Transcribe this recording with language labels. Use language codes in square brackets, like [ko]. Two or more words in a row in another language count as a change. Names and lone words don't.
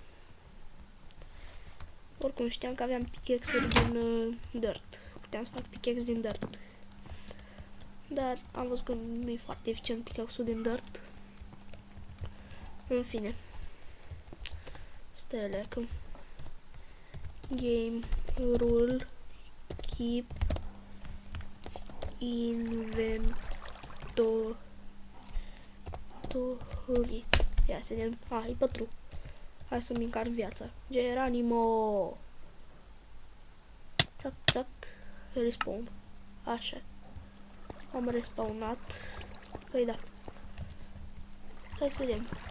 [ro] Oricum știam că aveam pickaxe-uri din dirt. Puteam să fac pickaxe din dirt. Dar am văzut că nu e foarte eficient pickaxe-ul din dirt. În fine. Stai o leacă. [en] Game rule keep inventory. [ro] Ia să vedem. E pătru. Hai să-mi încarc viața. Geranimo. Țac, țac. Respawn. Așa. Am respawnat. Păi da. Hai să vedem.